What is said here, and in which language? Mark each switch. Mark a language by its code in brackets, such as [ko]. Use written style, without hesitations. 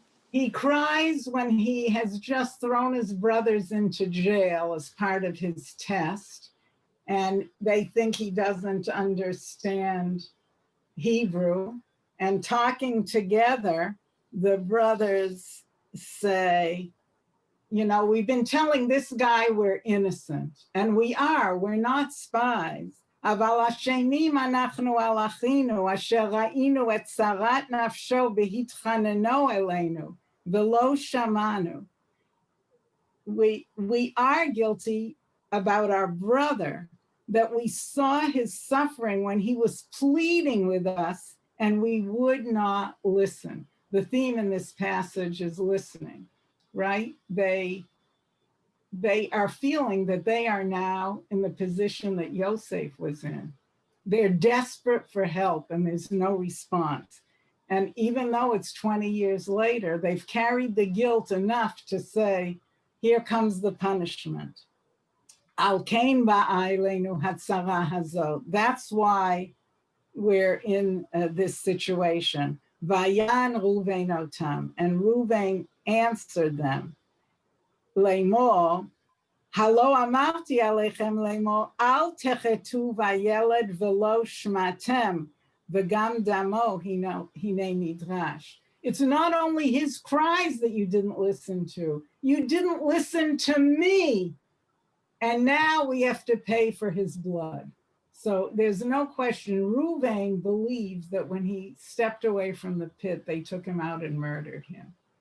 [en] He cries when he has just thrown his brothers into jail as part of his test, and they think he doesn't understand Hebrew. And talking together, the brothers say, you know, we've been telling this guy we're innocent, and we are, we're not spies. [he] אבל אשמים אנחנו על אחינו, אשר ראינו את צרת נפשו והתחננו אלינו, ולא שמענו. [en] We are guilty about our brother, that we saw his suffering when he was pleading with us, and we would not listen. The theme in this passage is listening. Right? They are feeling that they are now in the position that Yosef was in. They're desperate for help and there's no response. And even though it's 20 years later, they've carried the guilt enough to say, here comes the punishment. [he] Al kain ba'aleinu hatzara hazot. [en] That's why we're in this situation. [he] Vayan Ruvain otam. [en] And Ruvain answered them. [he] לאמור, הלא אמרתי עליכם לאמור, אל תחתו בילד ולא שמעתם, וגם דמו הנה נדרש. [en] It's not only his cries that you didn't listen to, you didn't listen to me. And now we have to pay for his blood. So there's no question, Ruvain believes that when he stepped away from the pit, they took him out and murdered him.